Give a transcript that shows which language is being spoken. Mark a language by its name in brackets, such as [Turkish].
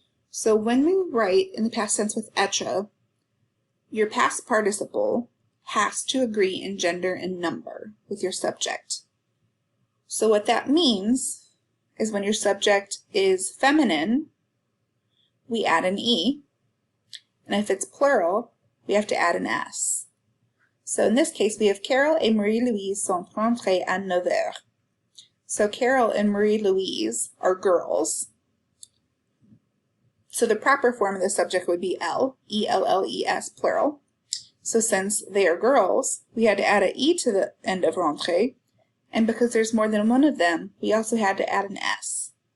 [English] So when we write in the past tense with etre, your past participle has to agree in gender and number with your subject. So what that means is when your subject is feminine, we add an E, and if it's plural, we have to add an S. So in this case, we have [French] Carol et Marie-Louise sont rentrées à 9 heures. [English] So Carol and Marie-Louise are girls. So the proper form of the subject would be L, E-L-L-E-S, plural. So since they are girls, we had to add an E to the end of rentrée, and because there's more than one of them, we also had to add an S.